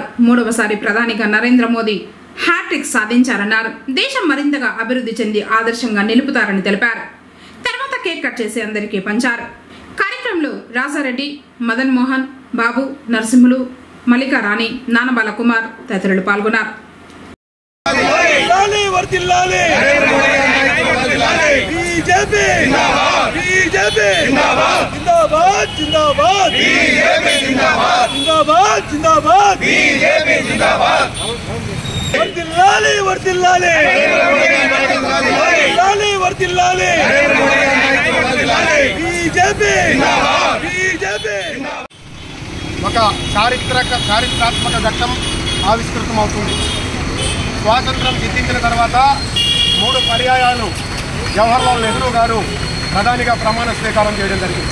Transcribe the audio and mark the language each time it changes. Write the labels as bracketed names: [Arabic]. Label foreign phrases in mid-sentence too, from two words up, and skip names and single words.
[Telugu] మూడవసారి ప్రధానిగా నరేంద్ర మోదీ హ్యాట్రిక్ సాధించారన్నారు. దేశం మరింతగా అభివృద్ధి చెంది ఆదర్శంగా నిలుపుతారని తెలిపారు. తర్వాత కేక్ కట్ చేసి అందరికీ పంచారు. కార్యక్రమంలో రాజారెడ్డి, మదన్ మోహన్, బాబు, నరసింహులు, మల్లికా రాణి, నానబాల కుమార్ తదితరులు పాల్గొన్నారు. [Hindi] बीजेपी जिंदाबाद, बीजेपी जिंदाबाद, जिंदाबाद जिंदाबाद, बीजेपी जिंदाबाद, जिंदाबाद जिंदाबाद, बीजेपी जिंदाबाद। [Telugu] వర్ధిల్లాలి వర్ధిల్లాలి వర్ధిల్లాలి వర్ధిల్లాలి బీజేపీ బీజేపీ. ఒక చారిత్రాత్మక ఘట్టం ఆవిష్కృతమవుతుంది. స్వాతంత్రం సిద్ధించిన తర్వాత 3 పర్యాయాలు జవహర్లాల్ నెహ్రూ గారు ప్రధానిగా ప్రమాణ స్వీకారం చేయడం జరిగింది.